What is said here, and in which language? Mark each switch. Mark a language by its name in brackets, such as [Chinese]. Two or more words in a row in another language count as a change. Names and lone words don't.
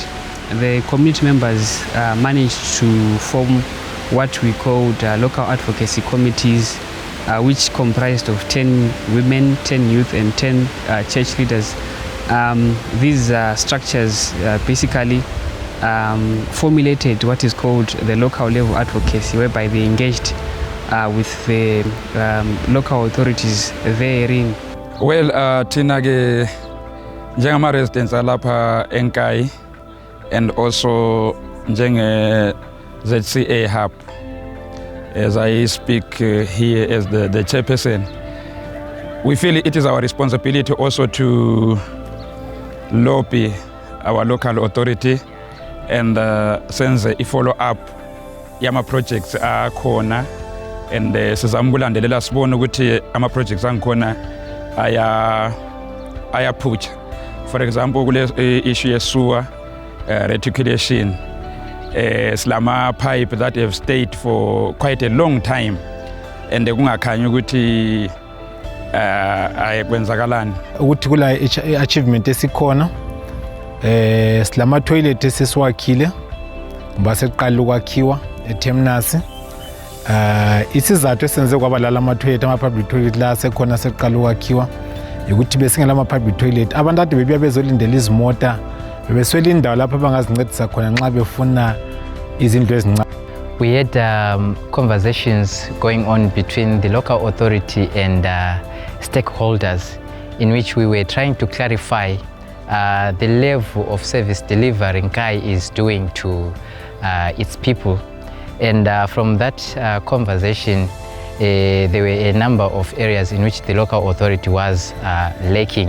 [English] The community members managed to form what we called local advocacy committees, which comprised of 10 women, 10 youth and 10 church leaders. These structures basically formulated what is called the local level advocacy, whereby they engaged with the local authorities therein. [North Ndebele] Well, Tina ge njengama residents alapha Nkayi [English] and also [North Ndebele] njenge ZCA hub. [English] As I speak here as the chairperson, we feel it is our responsibility also to lobby our local authority and sense a follow-up [North Ndebele] yama projects akhona [English] and [North Ndebele] sizambulandelela sibone ukuthi ama projects angikhona ayaphutsha. [English] For example, [North Ndebele] kule issue yesewer reticulation, silama pipe [English] that have stayed for quite a long time and [North Ndebele] kungakhanyi ukuthi ayekwenzakalani. Ukuthi kula achievement esikhona silama toilet esisiwakhile ngoba seqala ukwakhiwa eTemnasi. Isizathu esenze kwaba lama toilet, ama [English] public toilet [North Ndebele] la sekhona seqala ukwakhiwa ukuthi besingela ama [English] public toilet [North Ndebele] abantu ade bebuya bezolindela izimota bebeswela indawo lapho abangazincedisa khona nxa befuna izinto ezincane. [English] We had conversations going on between the local authority and stakeholders in which we were trying to clarify the level of service delivery Nkayi is doing to its people. And from that conversation, there were a number of areas in which the local authority was lacking.